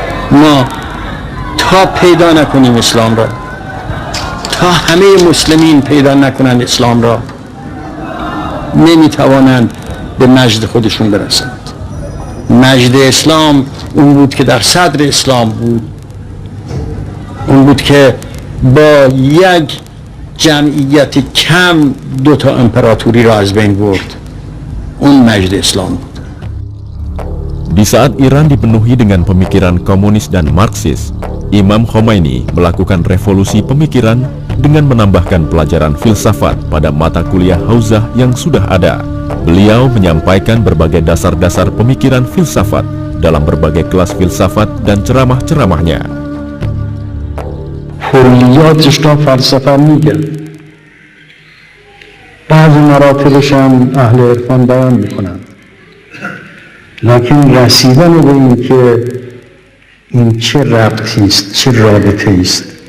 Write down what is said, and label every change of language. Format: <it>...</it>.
<fa>ما تا پیدا نکنیم اسلام را، تا همه مسلمین پیدا نکنند اسلام را، نمیتوانند به مجد خودشون برسند. مجد اسلام اون بود که در صدر اسلام بود، اون بود که با یک جمعیت کم 2 امپراتوری را از بین برد. اون مجد اسلام بود.</fa> <id>Di saat Iran dipenuhi dengan pemikiran komunis dan Marxis, Imam Khomeini melakukan revolusi pemikiran dengan menambahkan pelajaran filsafat pada mata kuliah Hauzah yang sudah ada. Beliau menyampaikan berbagai dasar-dasar pemikiran filsafat dalam berbagai kelas filsafat dan ceramah-ceramahnya.</id> <fa>کلیاتش را فلسفه میگه، بعضی مراتبش هم اهل عرفان بیان میکنن، لکن رسیدن به این که این چه ربطی است، چه رابطه است،</fa>